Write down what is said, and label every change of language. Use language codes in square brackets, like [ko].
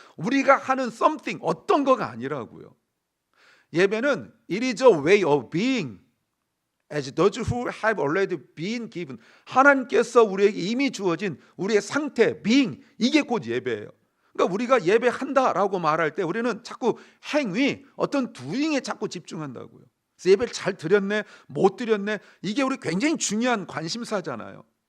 [ko] 우리가 하는 something, 어떤 거가 아니라고요. 예배는 [en] it is a way of being as those who have already been given. [ko] 하나님께서 우리에게 이미 주어진 우리의 상태, being, 이게 곧 예배예요. 그러니까 우리가 예배한다라고 말할 때 우리는 자꾸 행위, 어떤 doing에 자꾸 집중한다고요. 그래서 예배를 잘 드렸네, 못 드렸네, 이게 우리 굉장히 중요한 관심사잖아요.